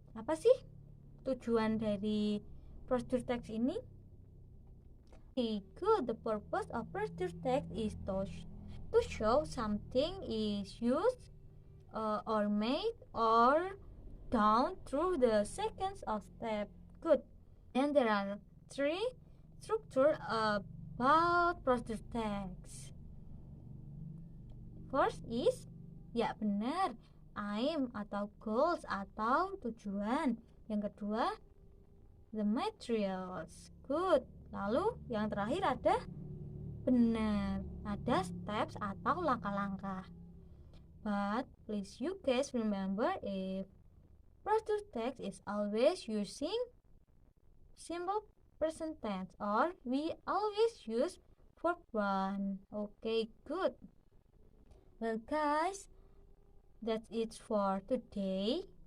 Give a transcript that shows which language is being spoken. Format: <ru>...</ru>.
<id>Apa sih tujuan dari procedure text ini?</id> <en>Good. The purpose of procedure text is to show something is used or made or done through the sequence of steps. Good. And there are 3 structure about procedure text.</en> <id>First is, ya benar, aim atau goals atau tujuan. Yang kedua,</id> <en>the materials. Good.</en> <id>Lalu yang terakhir ada benar, ada steps atau langkah-langkah.</id> <en>But please you guys remember, if procedure text is always using simple present tense or we always use verb 1. Okay, good. Well guys, that's it for today.</en>